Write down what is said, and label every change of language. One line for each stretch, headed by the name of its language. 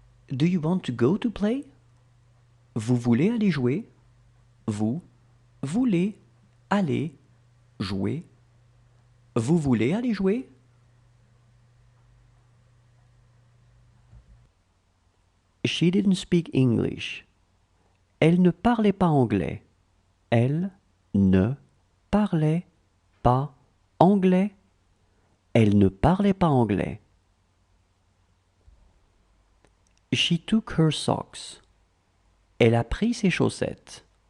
English: Do you want to go to play?
French: Vous voulez aller jouer? Vous voulez aller jouer? Vous voulez aller jouer?
English: She didn't speak English.
French: Elle ne parlait pas anglais. Elle ne parlait pas anglais. Elle ne parlait pas anglais.
English: She took her socks.
French: Elle a pris ses chaussettes.